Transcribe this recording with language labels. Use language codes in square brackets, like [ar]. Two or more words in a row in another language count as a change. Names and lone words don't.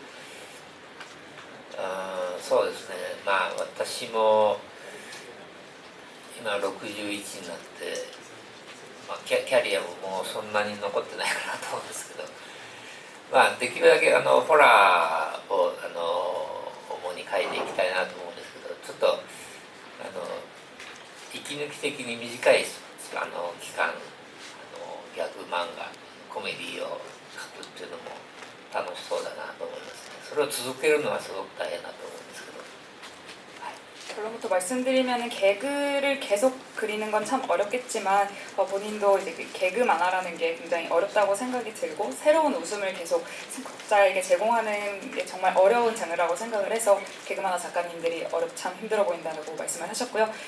[ja] ど、そうですね、私も今61になって、キャリアももうそんなに残ってないかなと思うんですけど、できるだけホラーを主に描いていきたいなと思うんですけど、ちょっと息抜き的に短い期間ギャグ漫画コメディを描くっていうのも楽しそうだなと思いますね。それを続けるのはすごく大変だと思うんですけど、 [ko] 결론부터 말씀드리면 개그를 계속 그리는 건 참 어렵겠지만 본인도 이제 그 개그 만화라는 게 굉장히 어렵다고 생각이 들고 새로운 웃음을 계속 독자에게 제공하는 게 정말 어려운 장르라고 생각을 해서 개그 만화 작가님들이 참 힘들어 보인다고 말씀을 하셨고요.